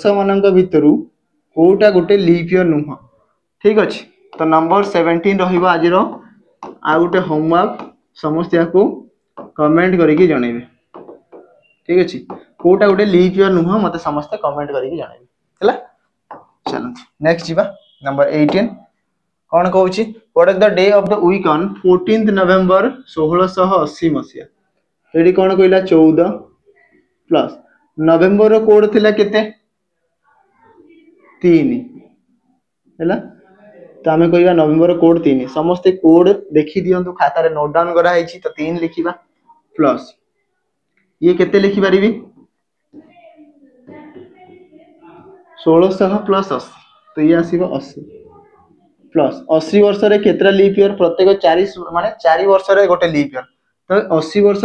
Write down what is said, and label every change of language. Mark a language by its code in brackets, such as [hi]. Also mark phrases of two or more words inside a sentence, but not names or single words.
[or] ମାନଙ୍କ ଭିତରୁ କେଉଁଟା ଗୋଟେ [en] leap year [or] ନୁହଁ ଠିକ୍ ଅଛି ତ ନମ୍ବର 17 ରହିବ ଆଜିର ଆଉ ଗୋଟେ ହୋମୱର୍କ ସମସ୍ତ ଏଇଟାକୁ କମେଣ୍ଟ କରି କି ଜଣେଇବେ ଠିକ୍ ଅଛି କେଉଁଟା ଗୋଟେ [en] leap year [or] ନୁହଁ ମତେ ସମସ୍ତ କମେଣ୍ଟ କରି କି ଜଣେଇବେ ହେଲା ଚାଲ ନେକ୍ସଟ ଯିବା ନମ୍ବର 18 କଣ କହୁଛି [en] what is the day of the week on 14th November 1680 [or] ମସିହା ଏଡି କଣ କହିଲା 14 ପ୍ଲସ ନଭେମ୍ବର ର କୋଡ ଥିଲା କେତେ 3 ହେଲା ତ ଆମେ କହିବା ନଭେମ୍ବର ର କୋଡ 3 ସମସ୍ତ କୋଡ ଦେଖି ଦିଅନ୍ତୁ ଖାତା ରେ [en] note down [or] କରା ହେଇଛି ତ 3 ଲେଖିବା ପ୍ଲସ ଏ କେତେ ଲେଖି ପାରିବି 1600 ପ୍ଲସ 80 ତ ଏ ଆସିବ 80 ପ୍ଲସ 80 ବର୍ଷ ରେ କେତୋଟା [en] leap year [or] ପ୍ରତ୍ୟେକ 4 ମାନେ 4 ବର୍ଷ ରେ ଗୋଟେ [en] leap year [or] ତ 80 ବର୍ଷ